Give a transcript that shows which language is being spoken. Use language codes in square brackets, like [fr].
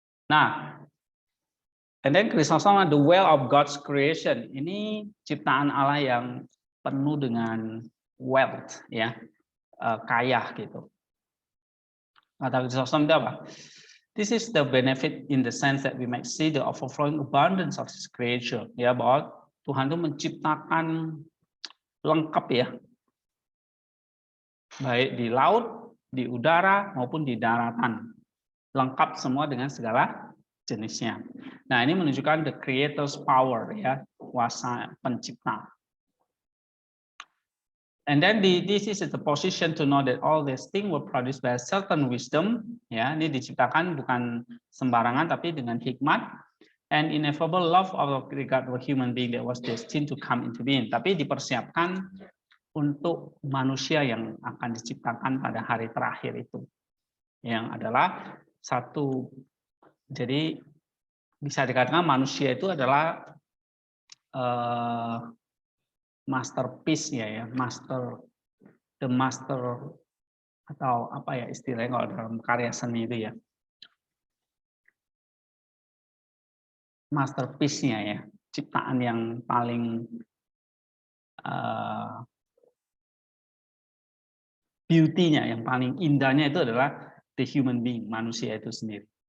[en] Nah, and then Chrysostom, the well of God's creation. [id] Ini ciptaan Allah yang penuh dengan wealth, ya, kaya gitu. Kata Chrysostom itu apa? [en] This is the benefit in the sense that we might see the overflowing abundance of His creation. [id] Ya, bahwa Tuhan itu menciptakan lengkap ya, baik di laut, di udara maupun di daratan, lengkap semua dengan segala jenisnya. Nah, ini menunjukkan [en] the creator's power [id] ya, kuasa pencipta. [en] And then this is the position to know that all these things were produced by a certain wisdom. [id] Ya, ini diciptakan bukan sembarangan tapi dengan hikmat. [en] And ineffable love of regard for human being that was destined to come into being. [id] Tapi dipersiapkan untuk manusia yang akan diciptakan pada hari terakhir itu, yang adalah satu. Jadi bisa dikatakan manusia itu adalah masterpiece ya, the master atau apa ya istilahnya kalau dalam karya seni itu ya, masterpiece-nya ya, ciptaan yang paling beauty-nya, yang paling indahnya itu adalah [en] the human being, [id] manusia itu sendiri.